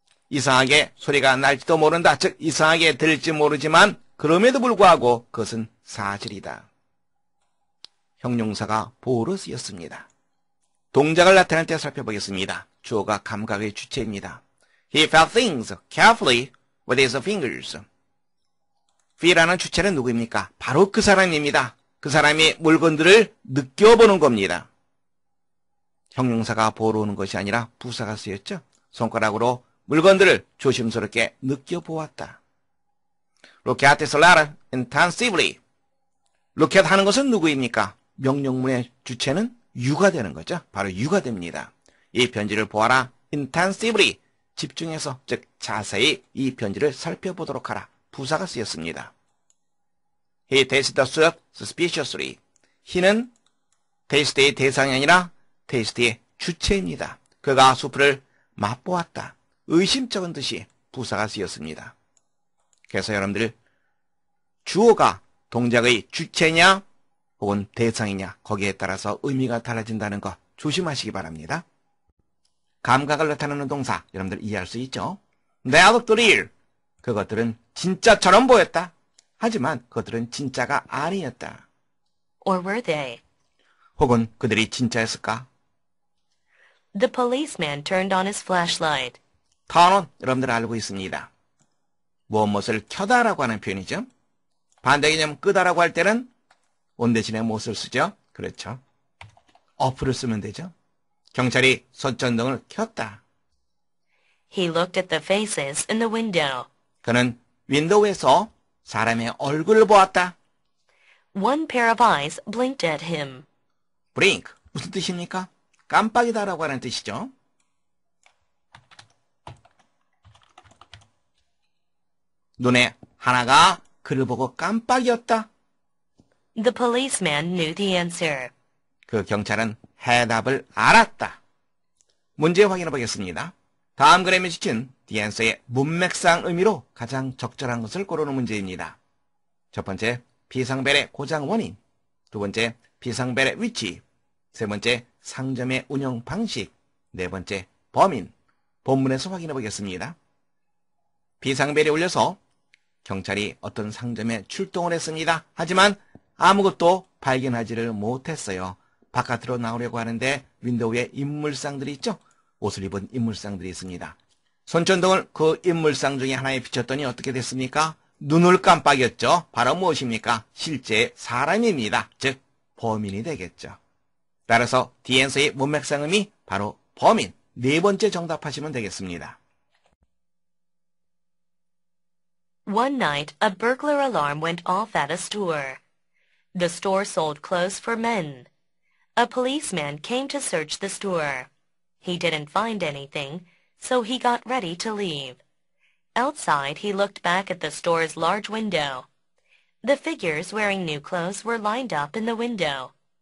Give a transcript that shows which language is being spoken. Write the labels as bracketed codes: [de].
[ko] 이상하게 소리가 날지도 모른다. 즉 이상하게 들릴지 모르지만 그럼에도 불구하고 그것은 사실이다. 형용사가 보호로 쓰였습니다. 동작을 나타낼 때 살펴보겠습니다. 주어가 감각의 주체입니다. [en] He felt things carefully with his fingers. [ko] feel하는 주체는 누구입니까? 바로 그 사람입니다. 그 사람이 물건들을 느껴보는 겁니다. 형용사가 보호로 오는 것이 아니라 부사가 쓰였죠. 손가락으로 물건들을 조심스럽게 느껴보았다. [en] Look at this letter intensively. [ko] Look at 하는 것은 누구입니까? 명령문의 주체는 you가 되는 거죠. 바로 you가 됩니다. 이 편지를 보아라. intensively. 집중해서, 즉 자세히 이 편지를 살펴보도록 하라. 부사가 쓰였습니다. [en] He tasted the soup suspiciously. [ko] he는 tast의 대상이 아니라 tast의 주체입니다. 그가 수프를 맛보았다. 의심쩍은 듯이 부사가 쓰였습니다. 그래서 여러분들 주어가 동작의 주체냐 혹은 대상이냐 거기에 따라서 의미가 달라진다는 거 조심하시기 바랍니다. 감각을 나타내는 동사 여러분들 이해할 수 있죠? [en] They looked real. [ko] 그것들은 진짜처럼 보였다. 하지만 그것들은 진짜가 아니었다. [en] Or were they? [ko] 혹은 그들이 진짜였을까? [en] The policeman turned on his flashlight. [ko] turn on 여러분들 알고 있습니다. 무엇을 켜다라고 하는 표현이죠. 반대 개념 끄다라고 할 때는 on 대신에 무엇을 쓰죠? 그렇죠. off를 쓰면 되죠. 경찰이 손전등을 켰다. [en] He looked at the faces in the window. [ko] 그는 윈도우에서 사람의 얼굴을 보았다. [en] One pair of eyes blinked at him. [ko] blink 무슨 뜻입니까? 깜빡이다라고 하는 뜻이죠. 눈에 하나가 그를 보고 깜빡이었다. [en] The policeman knew the answer. [ko] 그 경찰은 해답을 알았다. 문제 확인해 보겠습니다. 다음 그림에 지친 디앤서의 문맥상 의미로 가장 적절한 것을 고르는 문제입니다. 첫 번째, 비상벨의 고장 원인. 두 번째, 비상벨의 위치. 세 번째, 상점의 운영 방식. 네 번째, 범인. 본문에서 확인해 보겠습니다. 비상벨이 울려서 경찰이 어떤 상점에 출동을 했습니다. 하지만 아무것도 발견하지를 못했어요. 바깥으로 나오려고 하는데 윈도우에 인물상들이 있죠? 옷을 입은 인물상들이 있습니다. 손전등을 그 인물상 중에 하나에 비췄더니 어떻게 됐습니까? 눈을 깜빡였죠. 바로 무엇입니까? 실제 사람입니다. 즉 범인이 되겠죠. 따라서 디앤서의 문맥상음이 바로 범인. 네 번째 정답하시면 되겠습니다. [en] One night, a burglar alarm went off at a store. The store sold clothes for men. A policeman came to search the store. He didn't find anything, so he got ready to leave. Outside, he looked back at the store's large window. The figures wearing new clothes were lined up in the window.